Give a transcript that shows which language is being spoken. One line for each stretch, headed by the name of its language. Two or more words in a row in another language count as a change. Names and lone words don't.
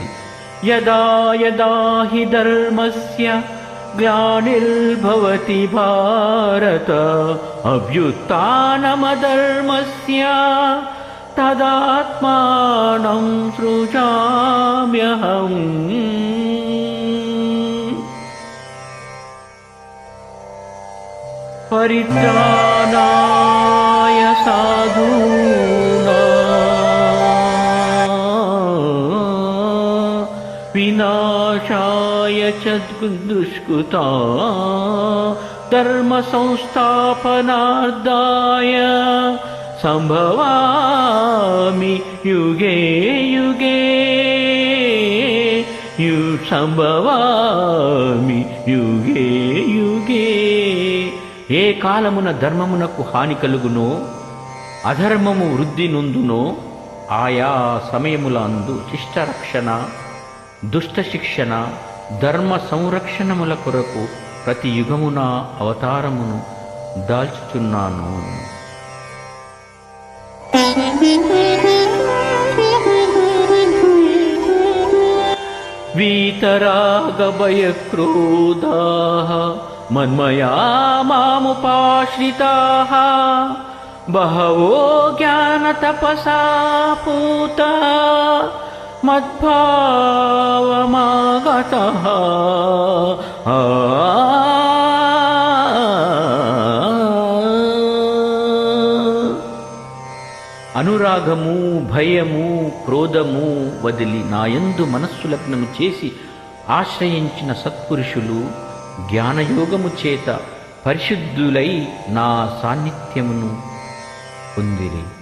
Sanskrit: यदा यदा हि धर्मस्य ग्लानिर्भवति भारत अभ्युत्थानमधर्मस्य तदात्मानं सृजाम्यहम्. परित्राणाय साधूनां विनाशाय च दुष्कृता धर्म संस्थापनार्थाय संभवामि युगे युगे सम्भवामि युगे युगे.
Telugu: ఏ కాలమున ధర్మమునకు హాని కలుగునో అధర్మము వృద్ధి నొందునో ఆయా సమయములందు శిష్టరక్షణ దుష్ట శిక్షణ ధర్మ సంరక్షణముల కొరకు ప్రతి యుగమున అవతారమును దాల్చుచున్నాను.
Sanskrit: वीतरागभयक्रोधाः मन्मया मामुपाश्रिताः बहवो ज्ञानतपसा पूता मद्भावमागतः.
Telugu: అనురాగము భయము క్రోధము వదిలి నాయందు మనస్సు లగ్నము చేసి ఆశ్రయించిన సత్పురుషులు జ్ఞానయోగము చేత పరిశుద్ధులై నా సాన్నిధ్యమును పొందిరి.